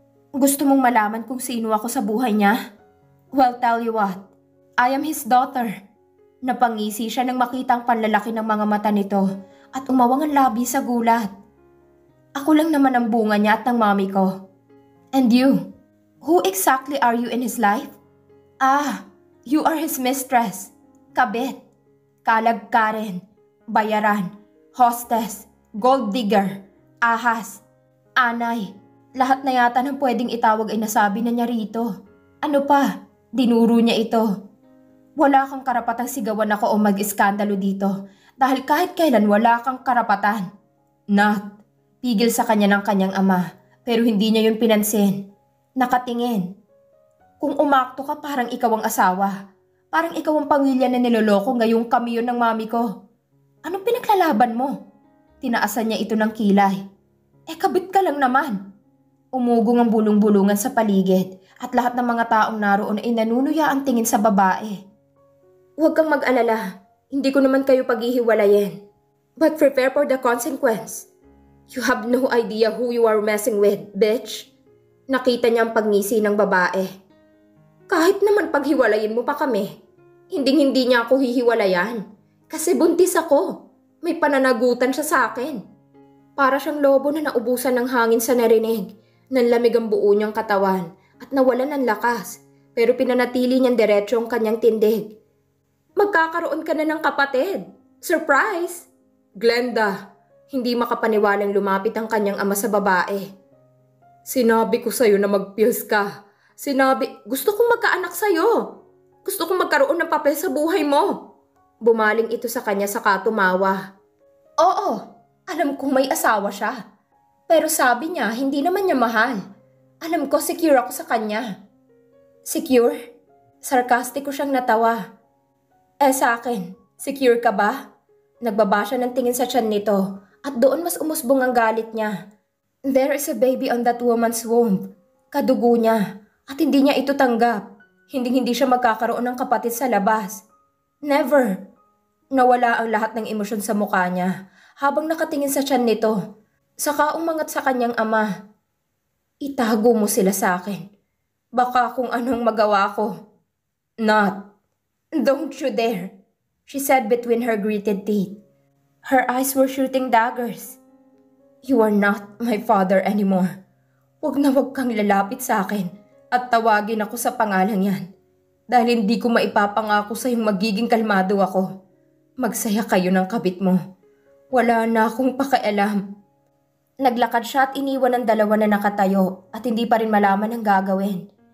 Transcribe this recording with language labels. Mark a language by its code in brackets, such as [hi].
[tl] Gusto mong malaman kung sino ako sa buhay niya? [en] Well, tell you what. I am his daughter. [tl] Napangisi siya nang makita ang panlalaki ng mga mata nito at umawang ang labi sa gulat. Ako lang naman ang bunga niya at ng mami ko. [en] And you? Who exactly are you in his life? Ah, you are his mistress, [tl] kabit, kalagkaren, bayaran, [en] hostess, gold digger, [tl] ahas, anay. Lahat na yata ng pwedeng itawag ay nasabi na niya rito. Ano pa? Dinuro niya ito. Wala kang karapatang sigawan ako o mag-iskandalo dito dahil kahit kailan wala kang karapatan. Nat, pigil sa kanya ng kanyang ama pero hindi niya yun pinansin. Nakatingin. Kung umakto ka parang ikaw ang asawa. Parang ikaw ang pamilya na niloloko ngayong kami yun ng mami ko. Anong pinaglalaban mo? Tinaasan niya ito ng kilay. Kabit ka lang naman. Umugong ang bulong-bulungan sa paligid at lahat ng mga taong naroon ay nanunuya ang tingin sa babae. Huwag kang mag-alala. Hindi ko naman kayo paghihiwalayin. [en] But prepare for the consequence. You have no idea who you are messing with, bitch. [tl] Nakita niya ang pagngisi ng babae. Kahit naman paghiwalayin mo pa kami, hinding-hindi niya ako hihiwalayan. Kasi buntis ako. May pananagutan siya sa akin. Para siyang lobo na naubusan ng hangin sa narinig. Nanlamig ang buo niyang katawan at nawalan ng lakas. Pero pinanatili niyang diretso ang kanyang tindig. Magkakaroon ka na ng kapatid. Surprise! Glenda, hindi makapaniwalang lumapit ang kanyang ama sa babae. Sinabi ko sa'yo na magpiyos ka. Gusto kong magkaanak sa'yo. Gusto kong magkaroon ng papel sa buhay mo. Bumaling ito sa kanya saka tumawa. Oo, alam kong may asawa siya. Pero sabi niya, hindi naman niya mahal. Alam ko, secure ako sa kanya. Secure? Sarkastiko siyang natawa. Sa akin, secure ka ba? Nagbaba siya ng tingin sa tiyan nito at doon mas umusbong ang galit niya. [en] There is a baby on that woman's womb. [tl] Kadugo niya at hindi niya ito tanggap. Hindi siya magkakaroon ng kapatid sa labas. Never. Nawala ang lahat ng emosyon sa mukha niya habang nakatingin sa tiyan nito. Saka umangat sa kanyang ama. Itago mo sila sa akin. Baka kung anong magawa ko. Not. [en] Don't you dare, she said between her gritted teeth. Her eyes were shooting daggers. You are not my father anymore. [tl] Huwag na huwag kang lalapit sa akin at tawagin ako sa pangalan yan. Dahil hindi ko maipapangako sa iyong magiging kalmado ako. Magsaya kayo ng kabit mo. Wala na akong pakialam. Naglakad siya at iniwan ang dalawa na nakatayo at hindi pa rin malaman ang gagawin.